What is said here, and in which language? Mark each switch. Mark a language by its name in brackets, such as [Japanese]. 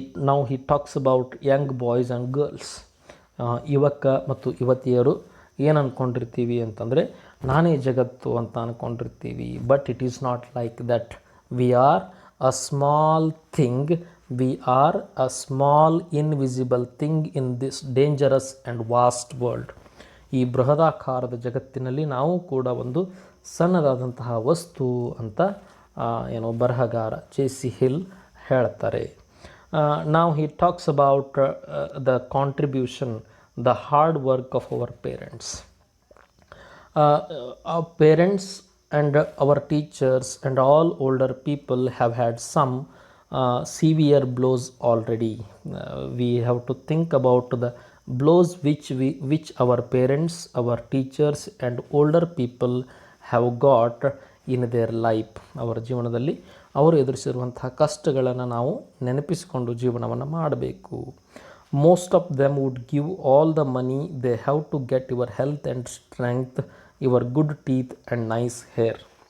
[English] Now he talks about young boys and girls. [Kannada] ಯುವಕ ಮತ್ತು ಯುವತಿಯರು ಏನು ಅಂದ್ಕೊಂಡಿರ್ತೀವಿ ಅಂತಂದರೆ ನಾನೇ ಜಗತ್ತು ಅಂತ ಅಂದ್ಕೊಂಡಿರ್ತೀವಿ. [English] But it is not like that. We are a small thing, we are a small invisible thing in this dangerous and vast world. [Kannada] ಈ ಬೃಹದಾಕಾರದ ಜಗತ್ತಿನಲ್ಲಿ ನಾವು ಕೂಡ ಒಂದು ಸಣ್ಣದಾದಂತಹ ವಸ್ತು ಅಂತ ಬರಹಗಾರ ಜೆ.ಸಿ. ಹಿಲ್ ಹೇಳ್ತಾರೆ. [English] ನಾವು he talks about the contribution, the hard work of our parents. Our parents and our teachers and all older people have had some severe blows already. We have to think about the blows which our parents, our teachers and older people have got in their life. [Kannada] ಅವರ ಜೀವನದಲ್ಲಿ ಅವರು ಎದುರಿಸಿರುವಂತಹ ಕಷ್ಟಗಳನ್ನು ನಾವು ನೆನಪಿಸಿಕೊಂಡು ಜೀವನವನ್ನು ಮಾಡಬೇಕು. [English] Most of them would give all the money they have to get your health and strength, your good teeth and nice hair.